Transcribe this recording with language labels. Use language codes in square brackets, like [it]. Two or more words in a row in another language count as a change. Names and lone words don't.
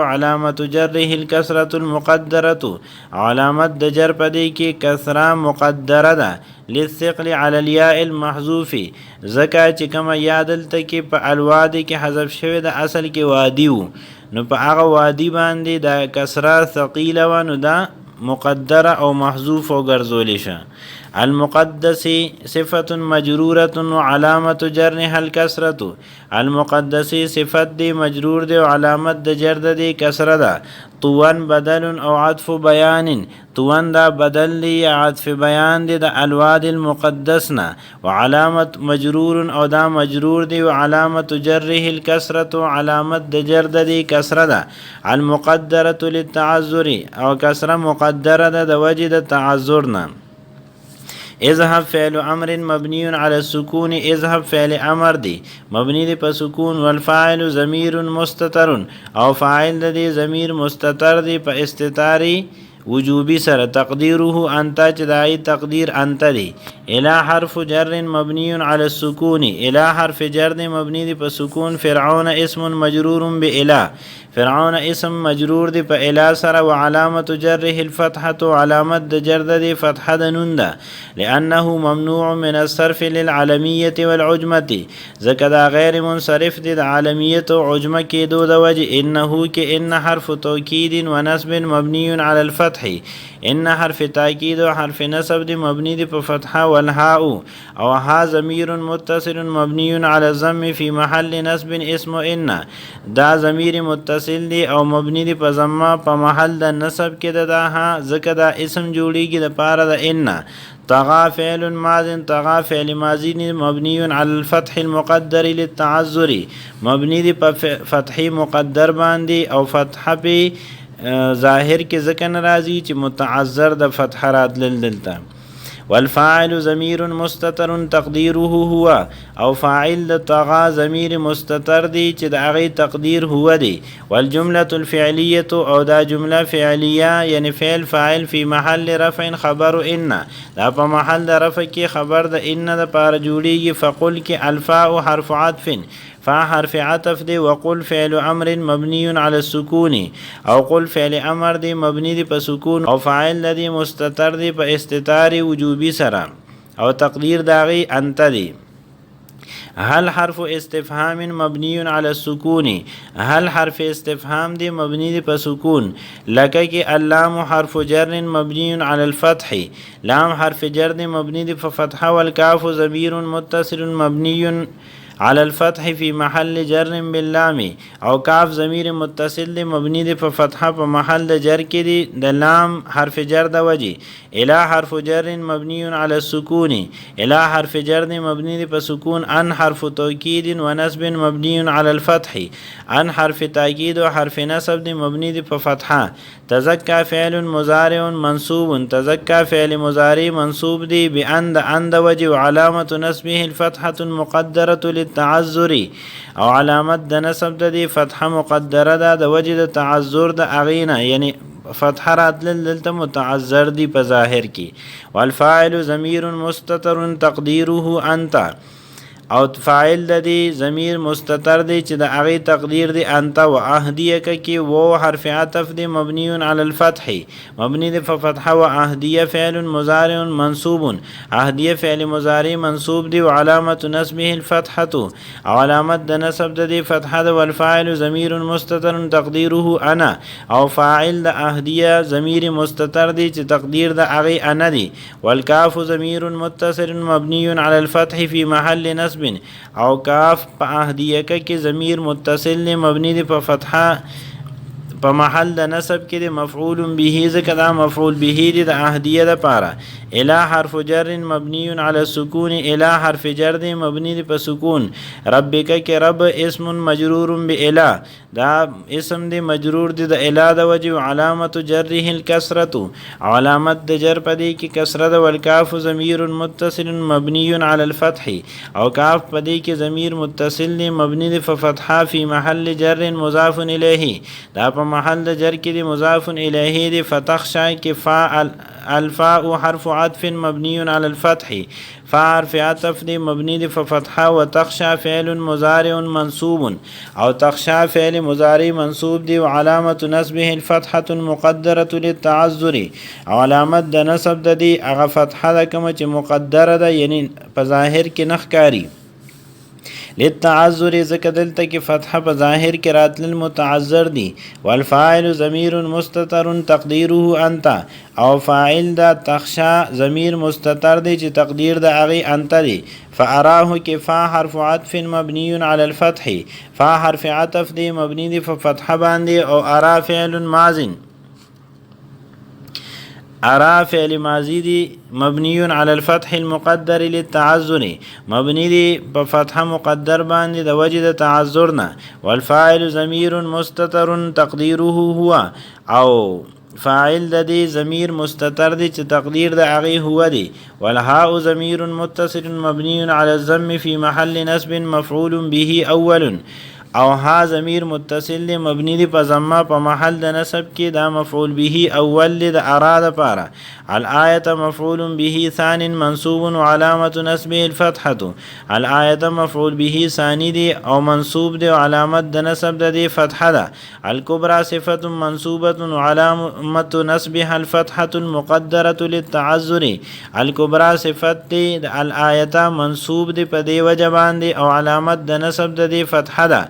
[ar] علامت جره الکسره المقدره، [ps] علامت د جر پدې کې کسره مقدره ده [ar] للثقل على الياء المحذوف، [ps] زکه چې کوم یادل ته کې په الوادی کې حذف شوی د اصل کې وادي وو نو په هغه وادي باندې د کسره ثقيله و نو دا مقدره او محذوف او ګرځول شه. [ar] المقدس صفة مجرورة وعلامة جرها الكسرة، [ps] المقدس صفت دی مجرور دی علامت د جر دی کسره ده. [ar] طوان بدل او عطف بیان، [ps] طوان دا بدل دی عطف بیان دی د الواد المقدسنا، وعلامت مجرور او دا مجرور دی [ar] وعلامت جره الكسرة، [ps] علامت د جر دی کسره ده. [ar] المقدرة للتعذر [ps] او کسره مقدره ده د وجه د تعذرنا. [ar] اذهب فعل امر مبني على السكون، [ps] اذهب فعل امر دی مبنی دی په سکون. [ar] والفاعل ضمیر مستتر [ps] او فاعل دی ضمیر مستتر دی په استتاری وجوبی سره. [ar] تقدیره انت [ps] چې دای تقدیر انت دی. [ar] الى حرف جر مبنی علی السکون، [ps] الى حرف جر دی مبنی دی په سکون. [ar] فرعون اسم مجرور بالى، [ps] فرعون اسم مجرور دی په الى سره. [ar] وعلامت جره الفتحه، [ps] علامت د جر دی فتحه د نون ده [ar] لانه ممنوع من الصرف للعلمیه والعجمه، [ps] ځکه دا غیر منصرف دی د عالمیت او عجمه کې دو د وجه. انه کې [ar] ان حرف توکید و نصب مبنی علی الفتح، [ps] ان حرف تاکید و حرف نصب دی مبنی دی په فتحه. [ar] والهاء او ها ضمیر متصل مبنی علی الضم فی محل نصب اسم ان، [ps] دا ضمیر متصل دی او مبنی دی په ضمه په محل د نصب کې ده ها، ځکه دا اسم جوړیږي د پاره د ان. [ar] طغى فعل ماض، طغى فعل ماضی مبنی علی الفتح المقدر للتعذر، [ps] مبنی دی په فتحی مقدر باندې او فتحه په ظاهر کې ځکه ناراضی چې متعذر د فتح راتلل دلته. [ar] والفاعل ضمیر مستتر تقدیره هو، [ps] او فاعل د طغى ضمیر مستتر دی چې د هغې تقدیر هو دی. [ar] والجملة الفعلیه [ps] او دا جمله فعلیه یعنی فعل فاعل [ar] فی محل رفع خبر ان، [ps] دا په محل د رفع کې خبر د ان د پاره جوړیږي. فقل کې [ar] الفاء حرف عطف، [ps] فا حرف عطف دی. [ar] وقل فعل امر مبنی علی السکون، [ps] او قل فعل امر دی مبنی دی په سکون او فاعل دی مستتر دی په استتار وجوبی سره. او تقدیر داغي انت دی. [ar] هل حرف استفهام مبنی علی السکون، [ps] هل حرف استفهام دی مبنی دی په سکون. لکه کی [ar] اللام حرف جر مبنی علی الفتح، [ps] لام حرف جر دی مبنی دی په فتحه. [ar] والکاف ضمیر متصل مبنی على الفتح في محل جر باللام، [ps] او کاف ضمیر متصل دی مبنی دی په فتحه په محل د جر کې دی د لام حرف جر د وجه. [ar] اله حرف جر مبنی على السکون، [ps] اله حرف جر دی مبنی دی په سکون. [ar] ان حرف توکید و نصب مبنی على الفتح، [ps] ان حرف تاکید و حرف نصب دی مبنی دی په فتحه. [ar] تزکا فعل مضارع منصوب، [ps] تزکا فعل مضارع منصوب دی بان د وجه. [ar] وعلامه نصبه الفتحه المقدره للتعذر، [ps] او علامت د نصب د دی فتحه مقدره ده د وجه د تعذر د اغینا، یعنی فتحه راتل دلته متعذر دی په ظاهر کی. [ar] والفاعل ضمیر مستتر تقدیره انت، [ps] او فاعل د دی ضمیر مستتر دی چې د هغه تقدیر دی انت. و اهدیه کی و حرف عطف دی [ar] مبنی علی الفتح، [ps] مبنی دی فتحه. [ar] و اهدیه فعل مضارع منصوب، [ps] اهدیه فعل مضارع منصوب دی. [ar] و علامت نصبه الفتحه، [ps] او علامت د نصب د دی فتحه. [ar] والفاعل ضمیر مستتر تقدیره انا، [ps] او فاعل د اهدیه ضمیر مستتر دی چې تقدیر د هغه انا دی. [ar] والکاف ضمیر متصل مبنی علی الفتح فی محل نصب، [ps] او کاف په اهدیه کې ضمیر متصل مبنی دی په فتحه په محل د نصب کې دی مفعول به، ځکه دا مفعول به دی د اهدیه د پاره. [ar] اله حرف جر مبنی علی السکون، [ps] اله حرف جر دی مبنی دی په سکون. ربک کې [ar] رب اسم مجرور باله، [ps] دا اسم دی مجرور دی د اله د وجه. [ar] علامت جره الکسره، [ps] علامت د جر پدې کې کسره ده. [ar] والکاف ضمیر متصل مبنی علی الفتح، [ps] او کاف پدې کې ضمیر متصل دی مبنی دی په فتحه [ar] فی محل جر مضاف الیه، [ps] دا په محل د جر کې دی مضاف الیه دی. فتخشى کې فاعل [ar] الفاء حرف عطف مبنی علی الفتح، [ps] فا حرف عطف دی مبنی دی فتحه. [ar] وتخشى فعل مضارع منصوب، [ps] او تخشى فعل مضارع منصوب دی. [ar] وعلامت نصبه الفتحه المقدره للتعذر، [ps] او علامت د نصب د دی هغه فتحه ده کوم چې مقدره ده، یعنی په ظاهر کې نخکاری. للتعذر ذکر دلته کې فتحه په ظاهر کې راتل متعذر دی. [ar] والفاعل ضمیر مستتر تقدیره انت، [ps] او فاعل دا تخشا ضمیر مستتر دی چې تقدیر د هغه انت دی. فاراه کې [ar] فا حرف عطف مبنی علی الفتح، [ps] فا حرف عطف دی مبنی دی په فتحه باندې. او ارا فعل ماضی، ارا فعل ماضی دی [ar] مبنی علی الفتح المقدر للتعذر، [ps] مبنی دی په فتحه مقدر باندې د وجه د تعذر نه. [ar] والفاعل ضمیر مستتر تقدیره هو، [ps] او فاعل د دې ضمیر مستتر دی چې تقدیر د هغه هو دی. [ar] والهاء ضمیر متصل مبنی علی الضم فی محل نصب مفعول به اول، [ps] او ها ضمیر متصل دی مبنی دی په ضمه په محل د نصب کې، دا مفعول به اول د اراده پاره. [ar] الآیه مفعول به ثانی منصوب وعلامه نصبه الفتحه، [ps] الآیه مفعول به ثانی دی او منصوب دی، علامت د نصب د دی فتحه ده. [ar] الکبرى صفه منصوبه وعلامه نصبها الفتحه المقدره للتعذر، [ps] الکبرى صفت دی د الآیه منصوب دی په دی وجه باندې، او علامت د نصب د دی فتحه ده.